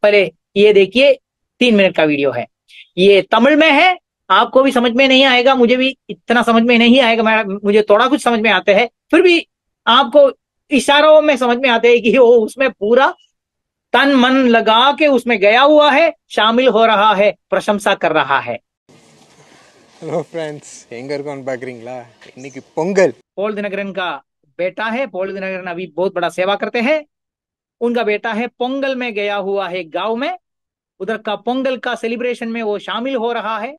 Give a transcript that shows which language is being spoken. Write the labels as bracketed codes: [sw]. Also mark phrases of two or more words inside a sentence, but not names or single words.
[hi] पहले ये देखिए, 3 मिनट का वीडियो है, ये तमिल में है, आपको भी समझ में नहीं आएगा, मुझे भी इतना समझ में नहीं आएगा, मुझे थोड़ा कुछ समझ में आते हैं, फिर भी आपको इशारों में समझ में आते हैं कि वो उसमें पूरा तन मन लगा के उसमें गया हुआ है, शामिल हो रहा है, प्रशंसा कर रहा है। [en] hello friends, [ta] எங்க இருக்கோம் பாக்குறீங்களா? இன்னைக்கு பொங்கல்। [hi] पॉल दिनकरन का बेटा है, पॉल दिनकरन अभी बहुत बड़ा सेवा करते हैं। उनका बेटा है, पोंगल में गया हुआ है गांव में, उधर का पोंगल का सेलिब्रेशन में वो शामिल हो रहा है।